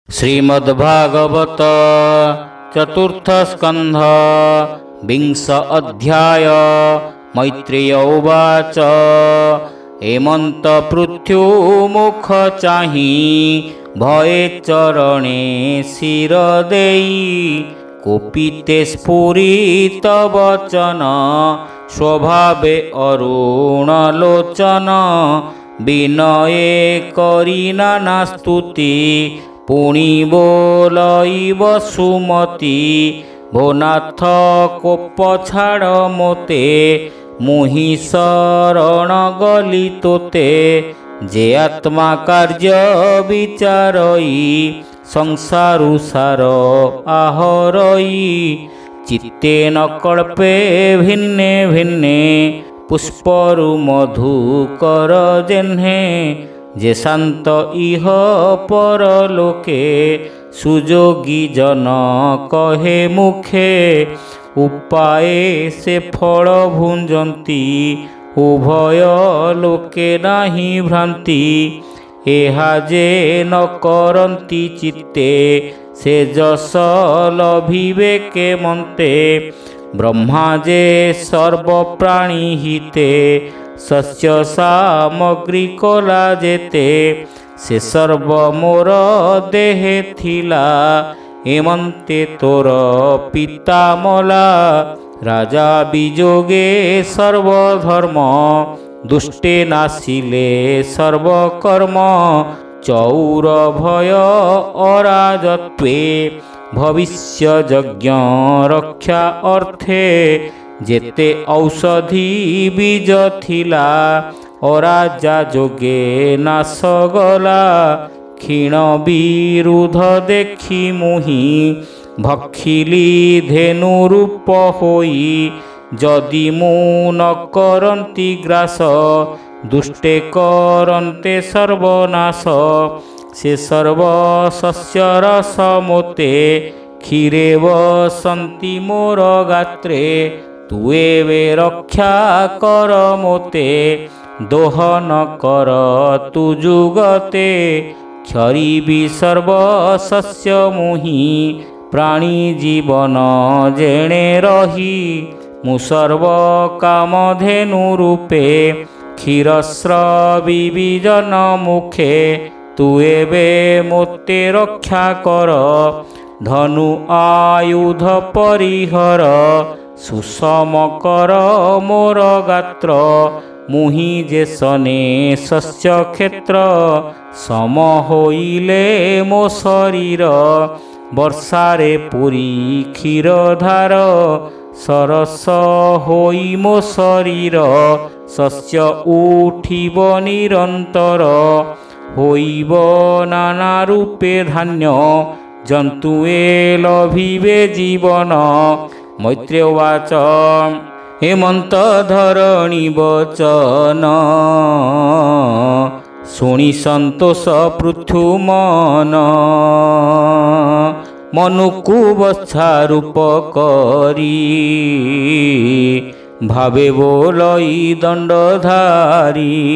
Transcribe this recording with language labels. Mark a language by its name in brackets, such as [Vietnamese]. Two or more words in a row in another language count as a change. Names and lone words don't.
[Odia] ଶ୍ରୀମଦ୍ଭାଗବତ ଚତୁର୍ଥ ସ୍କନ୍ଧ ବିଂଶ ଅଧ୍ୟାୟ। [Sanskrit] मैत्रेय उवाच [Odia] ହେମନ୍ତ ପୃଥ୍ୱୀମୁଖ ଚାହି ଭୟେ ଚରଣେ ଶିର ଦେଇ କୋପିତେ ସ୍ଫୁରିତ ବଚନ ସ୍ୱଭାବେ ଅରୁଣ ଲୋଚନ ବିନୟେ କରୀ ନାନା ସ୍ତୁତି ପୁଣୀ ବୋଲଇବ ସୁମତି ଭୋନାଥ କୋପ ଛାଡ଼ ମୋତେ ମୁହି ଶରଣ ଗଲୀ ତୋତେ ଜେ ଆତ୍ମା କାର୍ଯ୍ୟ ବିଚାରଇ ସଂସାରୁ ସାର ଆହରଇ ଚିତ୍ତେ ନ କଳ୍ପେ ଭିନ୍ନେ ଭିନ୍ନେ ପୁଷ୍ପରୁ ମଧୁକର ଜେହ୍ନେ ଜେ ଶାନ୍ତ ଇହ ପରଲୋକେ ସୁଜୋଗୀ ଜନ କହେ ମୁଖେ ଉପାୟ ସେ ଫଳ ଭୁଞ୍ଜନ୍ତୀ ଉଭୟ ଲୋକେ ନାହି ଭ୍ରାନ୍ତି ଏହା ଜେ ନ କରନ୍ତୀ ଚିତ୍ତେ ସେ ଜସ ଲଭିବେ କେ ମନ୍ତେ ବ୍ରହ୍ମା ଜେ ସର୍ବ ପ୍ରାଣୀ ହିତେ ସସ୍ୟ ସାମଗ୍ରୀ କଳା ଜେତେ ସେ ସର୍ବ ମୋର ଦେହେ ଥିଲା ଏମନ୍ତେ ତୋର ପିତା ମଲା ରାଜା ବିଜୋଗେ ସର୍ବଧର୍ମ ଦୁଷ୍ଟେ ନାସିଲେ ସର୍ବକର୍ମ ଚୌର ଭୟ ଅରାଜତ୍ୱେ ଭବିଷ୍ୟ ଯଜ୍ଞ ରକ୍ଷା ଅର୍ଥେ ଜେତେ ଔଷଧି ବୀଜ ଥିଲା ଅରାଜା ଜୋଗେ ନାଶ ଗଲା କ୍ଷୀଣ ବିରୁଦ୍ଧ ଦେଖୀ ମୁହି ଭକ୍ଷିଲୀ ଧେନୁ ରୂପ ହୋଇ ଜଦି ମୁ ନ କରନ୍ତୀ ଗ୍ରାସ ଦୁଷ୍ଟେ କରନ୍ତେ ସର୍ବନାଶ ସେ ସର୍ବ ଶସ୍ୟ ରସ ମୋତେ କ୍ଷୀରେ ବସନ୍ତି ମୋର ଗାତ୍ରେ ତୁ ଏବେ ରକ୍ଷା କର ମୋତେ ଦୋହନ କର ତୁ ଜୁଗତେ କ୍ଷରୀବି ସର୍ବ ଶସ୍ୟ ମୁହି ପ୍ରାଣୀ ଜୀବନ ଜେଣେ ରହୀ ମୁ ସର୍ବ କାମଧେନୁ ରୂପେ କ୍ଷୀରସ୍ରବୀ ବୀଜନ ମୁଖେ ତୁ ଏବେ ମୋତେ ରକ୍ଷା କର ଧନୁ ଆୟୁଧ ପରିହର ସୁଷମ କର ମୋର ଗାତ୍ର ମୁହି ଜେ ସନେ ଶସ୍ୟ କ୍ଷେତ୍ର ସମ ହୋଇଲେ ମୋ ଶରୀର ବର୍ଷାରେ ପୁରୀ କ୍ଷୀରଧାର ସରସ ହୋଇ ମୋ ଶରୀର ଶସ୍ୟ ଉଠିବ ନିରନ୍ତର ହୋଇବ ନାନା ରୂପେ ଧାନ୍ୟ ଜନ୍ତୁଏ ଲଭିବେ ଜୀବନ। [Sanskrit] मैत्रेय उवाच [Odia] ହେମନ୍ତ ଧରଣୀ ବଚନ ଶୁଣୀ ସନ୍ତୋଷ ପୃଥୁ ମନ ମନୁକୁ ବଚ୍ଛା ରୂପ କରୀ ଭାବେ ବୋଲଇ ଦଣ୍ଡଧାରୀ